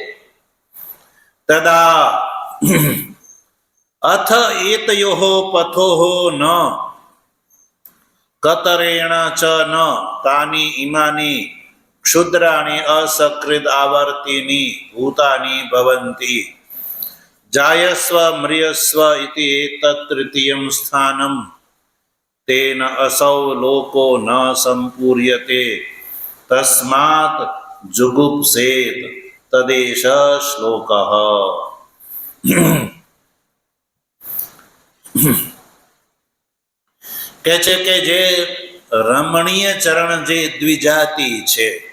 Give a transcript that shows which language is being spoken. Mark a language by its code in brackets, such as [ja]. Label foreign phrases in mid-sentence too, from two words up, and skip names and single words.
[sa] तदा अथ एतयोः पथोः न कतरेण च न तानि इमानि क्षुद्राणि असकृद आवर्तिनि भूतानि भवन्ति जायस्व म्रियस्व इति एतत् तृतीयं स्थानं તેન અસૌ લોકો ન સંપૂર્યતે તસ્માત જુગુપ્સેત તદેશ શ્લોક. [gu] કે છે કે જે રમણીય ચરણ જે દ્વિજાતિ છે,